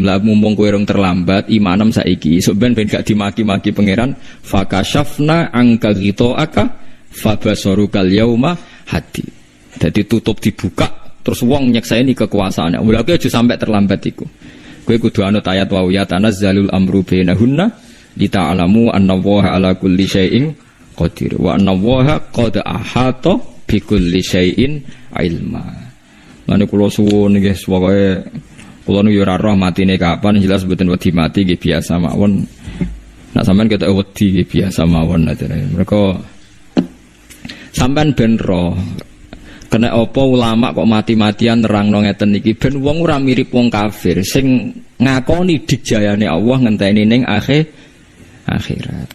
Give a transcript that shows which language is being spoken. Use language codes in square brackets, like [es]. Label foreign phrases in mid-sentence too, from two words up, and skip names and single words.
[jv] Lah mumpung kowe rong terlambat imanem saiki, sok ben gak dimaki-maki pangeran, [ar] فكشفنا عنك غطاءك فبصرك اليوم حديد. [jv] Dadi tutup dibuka terus wong nyekseni kekuasaane. Mulane aja sampai terlambat iku. Kowe kudu anut ayat [ar] و يتنزل الأمر بينهن لتعلموا أن الله على كل شيء قدير وأن الله قد أحاط بكل شيء علما. [jv] Lan kula suwun nggih pokoke kula nu yo ora roh matine kapan jelas mboten wedi mati nggih biasa mawon. Nek sampean ketok wedi nggih biasa mawon atene. Mereka sampean ben roh kena apa ulama kok mati-matian nerangno ngeten iki ben wong ora mirip wong kafir sing ngakoni dijayane Allah ngenteni ning akhirat.